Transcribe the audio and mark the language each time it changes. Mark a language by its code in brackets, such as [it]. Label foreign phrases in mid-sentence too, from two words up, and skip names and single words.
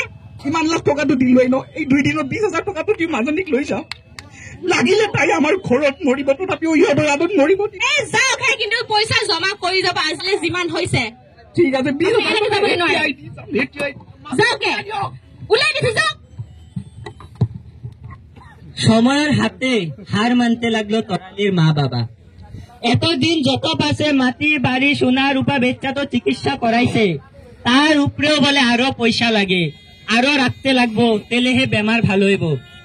[as] ইমান লাখ টকাটো দিলোৱেই ন, এই 2 দিনত 20,000 টকাটো দি মাজনীক লৈ যাওঁ। লাগিলে তাই আমাৰ ঘৰত মৰিব, তথাপিও ইহঁতৰ আগত মৰিব। যাওক, কিন্তু পইচা জমা কৰি যাব আজিলে যিমান হৈছে। ঠিক আছে, 20,000 ওলাই দিছো যাওক। [bn] সময়ের হাতে হার মানতে লাগলো তরালির মা বাবা। এতদিন যত পাশে মাটি বাড়ি সোনা রূপা বেচা তো চিকিৎসা করাইছে, তার উপরেও বলে আরো পয়সা লাগে, আরো রাখতে লাগবো, তেলেহে বেমার ভালো হইব।